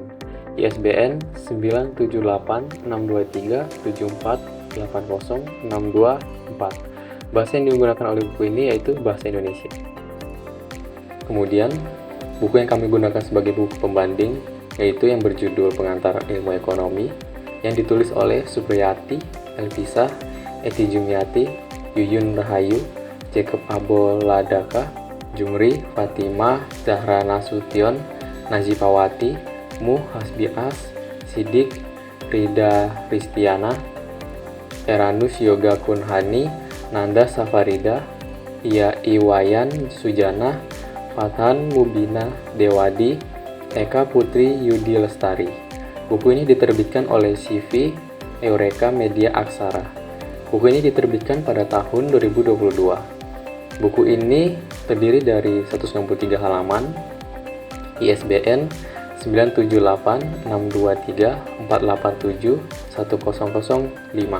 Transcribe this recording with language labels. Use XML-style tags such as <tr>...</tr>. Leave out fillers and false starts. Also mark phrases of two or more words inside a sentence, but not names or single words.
<id>ISBN 9786237480624. Bahasa yang digunakan oleh buku ini yaitu bahasa Indonesia. Kemudian, buku yang kami gunakan sebagai buku pembanding yaitu yang berjudul Pengantar Ilmu Ekonomi yang ditulis oleh Supriyati, Elvisa, Eti Jumiati, Yuyun Rahayu, Jacob Aboladaka, Jumri, Fatimah, Zahra Nasution, Nazifawati, Muh Hasbias, Sidik, Rida Ristiana, Eranus Yoga Kunhani, Nanda Safarida, Iwayan Sujana, Fathan Mubina Dewadi, Eka Putri Yudi Lestari. Buku ini diterbitkan oleh CV Eureka Media Aksara. Buku ini diterbitkan pada tahun 2022. Buku ini terdiri dari 163 halaman, ISBN 9786234871005.</id>